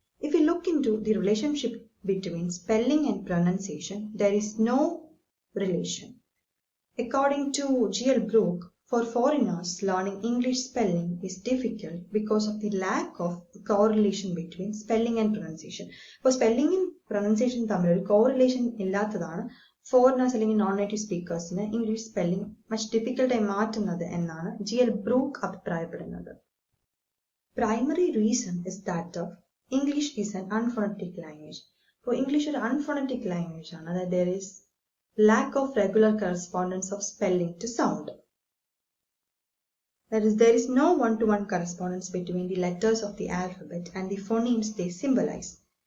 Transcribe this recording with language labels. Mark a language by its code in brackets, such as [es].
[en] If we look into the relationship between spelling and pronunciation, there is no relation. According to G.L. Brooke, for foreigners, learning English spelling is difficult because of the lack of correlation between spelling and pronunciation. For spelling and pronunciation [ml] തമ്മിൽ ഒരു correlation ഇല്ലാത്തതാണ് foreigners അല്ലെങ്കിൽ non native സ്പീക്കേഴ്സിന് English spelling much ഡിഫിക്കൽട്ടായി മാറ്റുന്നത് എന്നാണ് G.L. [en] Brooke [ml] അഭിപ്രായപ്പെടുന്നത്. [en] Primary reason is that of English is an unphonetic language. For English [ml] ഒരു [en] unphonetic language [ml] ആണ്, അതായത് [en] there is lack of regular correspondence of spelling to sound. That is, there is no one-to-one correspondence between the letters of the alphabet and the phonemes they symbolize.